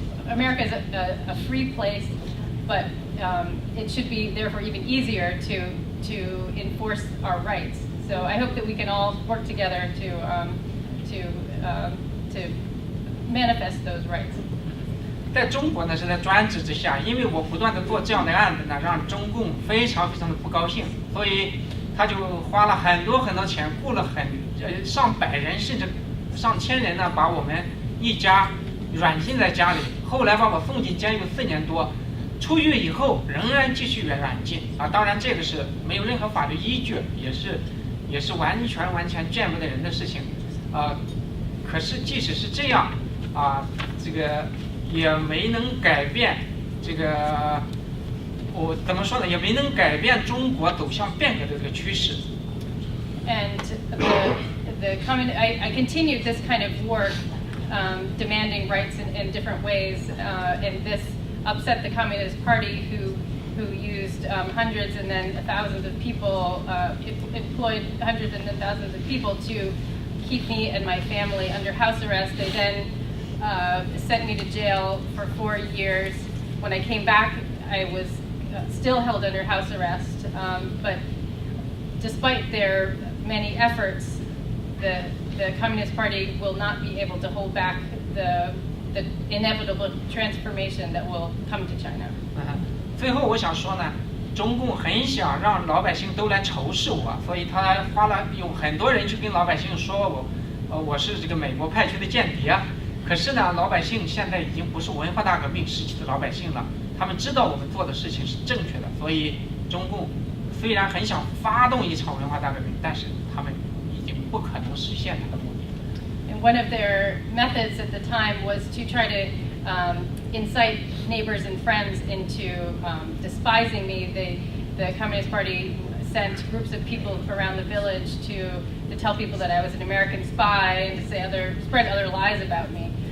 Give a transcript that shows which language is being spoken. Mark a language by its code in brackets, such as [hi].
[en] America is a free place, but it should be therefore even easier to enforce our rights. So I hope that we can all work together to manifest those rights. [zh] 在中国呢是在专制之下，因为我不断的做这样的案子呢，让中共非常非常的不高兴，所以他就花了很多很多钱，雇了上百人甚至上千人呢，把我们一家软禁在家里，后来把我送进监狱4年多，出狱以后仍然继续软禁啊。当然这个是没有任何法律依据，也是完全见不得人的事情啊。可是即使是这样啊，这个也没能改变这个。我怎么说呢？也没能改变中国走向变革的这个趋势。 [en] And I continued this kind of work, demanding rights in different ways, and this upset the Communist Party, who used hundreds and then thousands of people, employed hundreds and then thousands of people to keep me and my family under house arrest. They then sent me to jail for 4 years. When I came back, I was still held under house arrest, but despite their many efforts, the Communist Party will not be able to hold back the inevitable transformation that will come to China. [zh] 最后我想说呢，中共很想让老百姓都来仇视我，所以他有很多人去跟老百姓说我是这个美国派去的间谍。可是呢，老百姓现在已经不是文化大革命时期的老百姓了。他们知道我们做的事情是正确的，所以中共虽然很想发动一场文化大革命，但是他们已经不可能实现它的目的。 [en] And one of their methods at the time was to try to incite neighbors and friends into despising me. The Communist Party sent groups of people around the village to tell people that I was an American spy and to spread other lies about me.